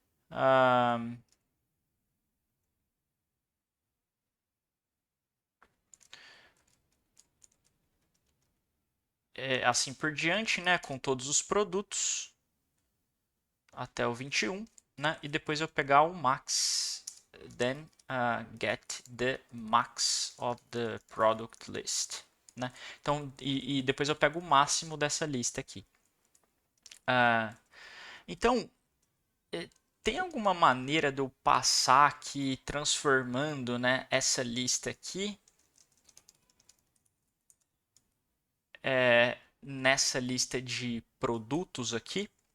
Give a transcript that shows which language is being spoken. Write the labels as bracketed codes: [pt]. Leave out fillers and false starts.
[pt] Ah, assim por diante, né? Com todos os produtos até o 21, né? E depois eu pegar o max. [en] Then get the max of the product list, né? [pt] Então, e depois eu pego o máximo dessa lista aqui. Ah, então, tem alguma maneira de eu passar aqui transformando, né, essa lista aqui nessa lista de produtos aqui?